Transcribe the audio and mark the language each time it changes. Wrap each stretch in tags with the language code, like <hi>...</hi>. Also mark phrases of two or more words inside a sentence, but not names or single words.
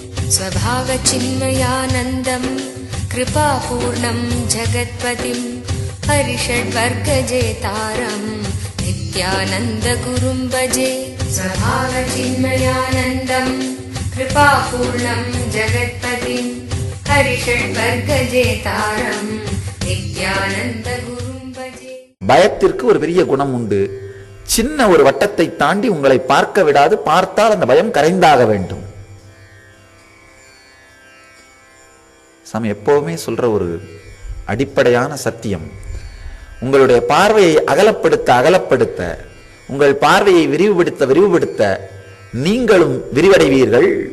<sa>स्वभावचिन्मयानन्दं कृपापूर्णं जगत्पतिं हरिषड्वर्गजेतारं नित्यानन्दगुरुं भजे। स्वभावचिन्मयानन्दं कृपापूर्णं जगत्पतिं हरिषड्वर्गजेतारं नित्यानन्दगुरुं भजे।</sa> <ta>பயத்திற்கு ஒரு பெரிய குணம் உண்டு. சின்ன ஒரு வட்டத்தை தாண்டி உங்களை பார்க்க விடாது. பார்த்தால் அந்த பயம் கரைந்தாக வேண்டும். சாமி எப்பவுமே சொல்ற ஒரு அடிப்படையான சத்தியம், உங்களுடைய பார்வையை அகலப்படுத்த உங்கள் பார்வையை விரிவுபடுத்த நீங்களும் விரிவடைவீர்கள்.</ta>